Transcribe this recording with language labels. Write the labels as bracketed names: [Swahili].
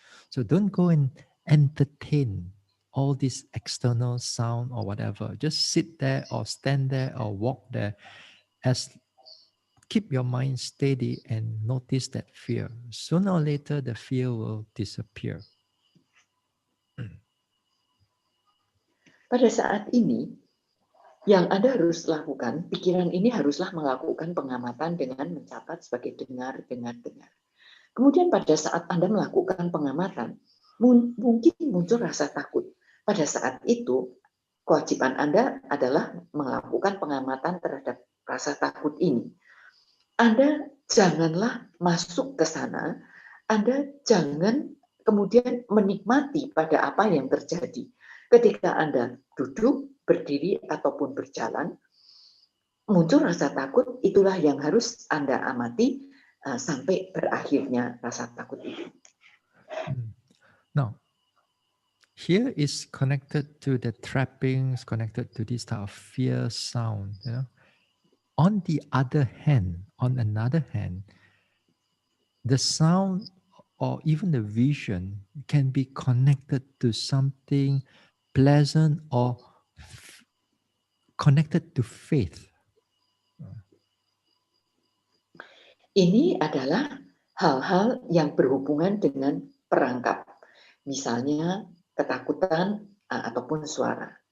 [English] So don't go and entertain all this external sound or whatever. Just sit there or stand there or walk there. Keep your mind steady and notice that fear. Sooner or later, the fear will disappear. [Indonesian] Pada saat ini, yang Anda harus lakukan, pikiran ini haruslah melakukan pengamatan dengan mencatat sebagai dengar. Kemudian pada saat Anda melakukan pengamatan, mungkin muncul rasa takut. Pada saat itu, kewajiban Anda adalah melakukan pengamatan terhadap rasa takut ini. Anda janganlah masuk ke sana, Anda jangan kemudian menikmati pada apa yang terjadi. Ketika Anda duduk, berdiri, ataupun berjalan, muncul rasa takut, itulah yang harus Anda amati sampai berakhirnya rasa takut itu. [English] Now, here is connected to the trappings, connected to this type of fear sound. On another hand, the sound or even the vision can be connected to something pleasant or connected to faith. [Indonesian] Ini adalah hal-hal yang berhubungan dengan perangkap. Misalnya ketakutan ataupun suara.